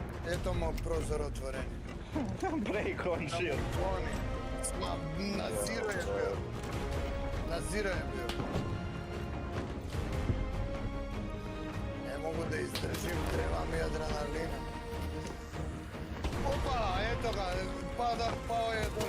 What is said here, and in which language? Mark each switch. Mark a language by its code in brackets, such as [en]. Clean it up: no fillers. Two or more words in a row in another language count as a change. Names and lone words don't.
[sr] Eto moj prozor otvoren. [en] Break on shield. [sr] Oni. Na zero je bio. Na zero je bio. Ne mogu da izdržim, treba mi adrenalina. Opa, eto ga, pao je dole.